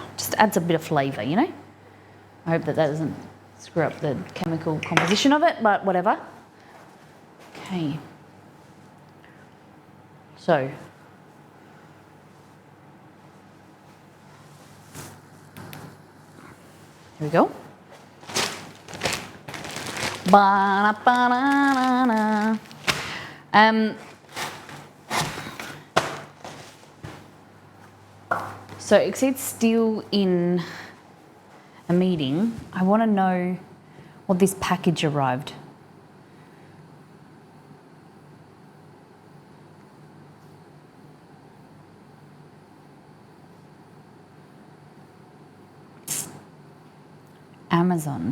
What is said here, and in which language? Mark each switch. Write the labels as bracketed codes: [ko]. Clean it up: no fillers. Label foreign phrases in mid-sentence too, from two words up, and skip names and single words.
[en] Just adds a bit of flavour, you know? I hope that doesn't screw up the chemical composition of it, but whatever. Okay. So. Here we go. Ba-na-ba-na-na-na. So Exceed's still in a meeting. I want to know what this package arrived. Amazon.